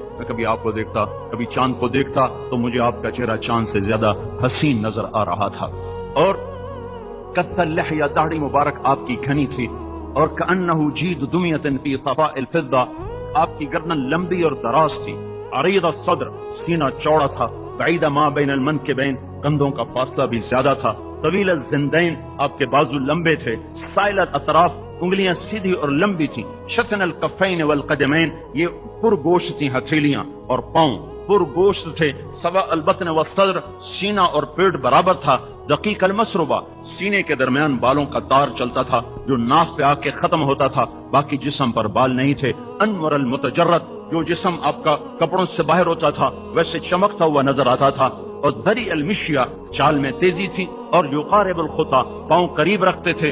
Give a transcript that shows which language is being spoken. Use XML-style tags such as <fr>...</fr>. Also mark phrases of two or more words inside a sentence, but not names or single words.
<ur>میں کبھی آپ کو دیکھتا کبھی چاند کو دیکھتا تو مجھے آپ کا چہرہ چاند سے زیادہ حسین نظر آ رہا تھا۔ اور</ur> <ar>کث اللحیہ،</ar> <ur>داڑھی مبارک آپ کی گھنی تھی، اور</ur> <ar>کأنہ جید دمیۃ فی صفاء الفضہ،</ar> <ur>آپ کی گردن لمبی اور دراز تھی۔</ur> <ar>عریض الصدر،</ar> <ur>سینہ چوڑا تھا۔</ur> <ar>بعید ما بین المنکبین،</ar> <ur>کندھوں کا فاصلہ بھی زیادہ تھا۔</ur> <ar>طویل الزندین،</ar> <ur>آپ کے بازو لمبے تھے۔</ur> <ar>سائل الاطراف،</ar> <ur>انگلیاں سیدھی اور لمبی تھیں۔</ur> <ar>شتن الکفین والقدمین،</ar> <ur>یہ پرگوشت تھیں ہتھیلیاں اور پاؤں پرگوشت تھے۔</ur> <ar>سوا البطن والصدر،</ar> <ur>سینہ اور پیٹ برابر تھا۔</ur> <ar>دقیق المسربہ،</ar> <ur>سینے کے درمیان بالوں کا تار چلتا تھا جو ناف پہ آ کے ختم ہوتا تھا، باقی جسم پر بال نہیں تھے۔</ur> <ar>انور المتجرد،</ar> <ur>جو جسم آپ کا کپڑوں سے باہر ہوتا تھا ویسے چمکتا ہوا نظر آتا تھا۔ اور</ur> <ar>دری المشیہ،</ar> <ur>چال میں تیزی تھی۔ اور</ur> <ar>یقارب الخطا،</ar> <ur>پاؤں قریب رکھتے تھے۔</ur>